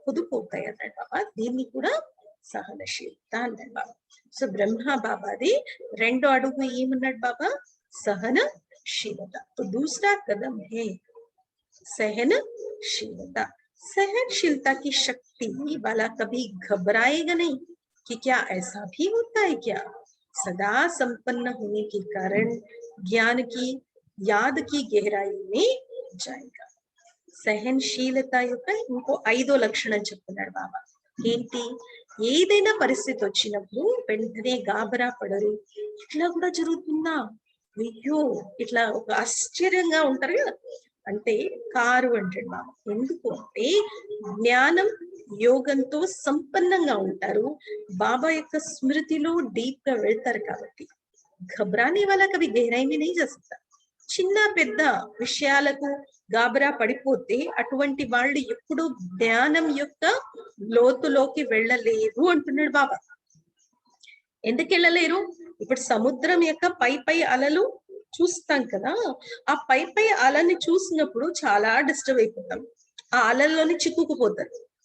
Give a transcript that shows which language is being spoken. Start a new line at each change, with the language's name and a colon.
Telugu: పొదుపుతాయి అన్నాడు బాబా. దీన్ని కూడా సహనశీలత అన్నాడు బాబా. సో బ్రహ్మ బాబాది రెండో అడుగు ఏమన్నాడు బాబా?
Hindi: सहनशीलता। तो दूसरा कदम है सहनशीलता। सहनशीलता की शक्ति वाला कभी घबराएगा नहीं कि क्या ऐसा भी होता है क्या। सदा संपन्न होने के कारण ज्ञान की याद की गहराई में जाएगा।
Telugu: సహనశీలత యొక్క ఇంకో 5వ లక్షణం చెప్తున్నాడు బాబా. ఏంటి? ఏదైనా పరిస్థితి వచ్చినప్పుడు వెంటనే గాబరా పడరు. ఇట్లా కూడా జరుగుతుందా, అయ్యో, ఇట్లా ఒక ఆశ్చర్యంగా ఉంటారు కదా. అంటే కారు అంటాడు బాబా. ఎందుకు అంటే జ్ఞానం, యోగంతో సంపన్నంగా ఉంటారు, బాబా యొక్క స్మృతిలో డీప్ గా వెళ్తారు కాబట్టి.
Hindi: घबराने वाला कभी गहराई में नहीं जा सकता।
Telugu: చిన్న పెద్ద విషయాలకు గాబరా పడిపోతే అటువంటి వాళ్ళు ఎప్పుడు జ్ఞానం యొక్క లోతులోకి వెళ్ళలేరు అంటున్నాడు బాబా. ఎందుకు వెళ్ళలేరు? ఇప్పుడు సముద్రం యొక్క పై అలలు చూస్తాం కదా, ఆ పై అలని చూసినప్పుడు చాలా డిస్టర్బ్ అయిపోతాం, ఆ అలల్లోని చిక్కుకుపోతారు.